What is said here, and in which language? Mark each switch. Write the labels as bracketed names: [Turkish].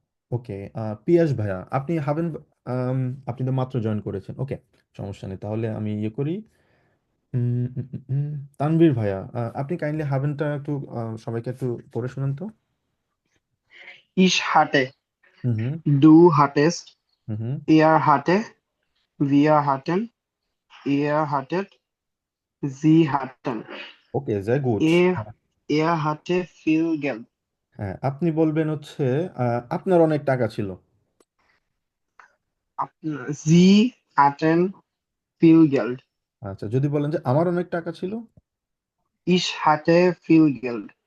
[Bangla] ওকে, পিয়াস ভাইয়া, আপনি হাবেন, আম, আপনি তো মাত্র জয়েন করেছেন। ওকে, সমস্যা নেই, তাহলে আমি ইয়ে করি। উম, উম, উম, উম, তানভীর ভাইয়া, আপনি কাইন্ডলি হাবেনটা একটু সবাইকে একটু পড়ে শুনান তো। [German] Ich hatte, হুম, হুম, du hattest, হুম, হুম। er hatte, wir hatten, ihr hattet, sie hatten. [Bangla] ওকে, [German] sehr gut। Er hatte viel Geld. [Bangla] হ্যাঁ, আপনি বলবেন হচ্ছে আপনার অনেক টাকা ছিল। [German] Sie hatten viel Geld. [Bangla] আচ্ছা, যদি বলেন যে আমার অনেক টাকা ছিল। [German] Ich hatte viel Geld.